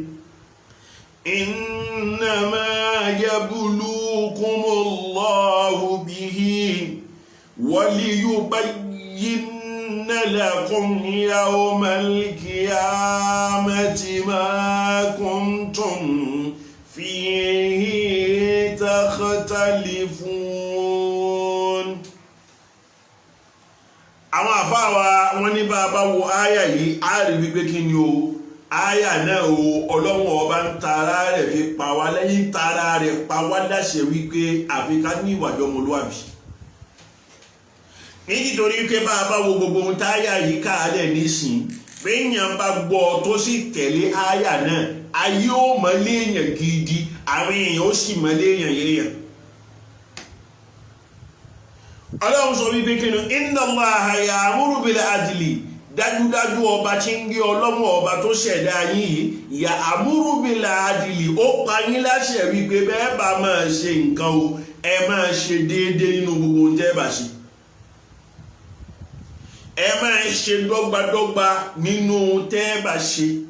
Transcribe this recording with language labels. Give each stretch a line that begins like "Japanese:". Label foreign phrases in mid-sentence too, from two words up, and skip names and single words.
Arabic: إنما يبلوكم الله به وليبين لكم يوم القيامة ما كنتم فيه تختلفون.
Yoruba: àwọn àfáà wa wọ́n ní bá a bá wo àyà yìí á rí wípé kí ni o àyà náà o ọlọ́wọ́n ọba ń tara rẹ̀ fi pa wá lẹ́yìn tara rẹ̀ pa wá láṣẹ wípé àfi ká ní ìwà ọmọlúwàbí nítorí pé bá a bá wo gbogbo ohun táyà yìí káàlẹ̀ nísìn péyàn bá gbọ́ tó sì tẹ̀lé áyà náà ayé ó mọ léèyàn gidi àwọn èèyàn ó sì mọ léèyàn yéèyàn. Ọlọ́run sọ wípé kí ni
Arabic: إن الله يأمر بالعدل
Yoruba: dájúdájú ọba tí ń gbé ọlọ́mọ ọba tó ṣẹ̀dá yín yìí
Arabic: يأمر بالعدل
Yoruba: ó pa yín láṣẹ wípé bẹ́ẹ̀ bá máa ṣe nǹkan o ẹ máa ṣe déédéé nínú gbogbo ohun tẹ́ bá ṣe. Ẹ máa ṣe dọ́gbadọ́gba nínú ohun tẹ́ bá ṣe.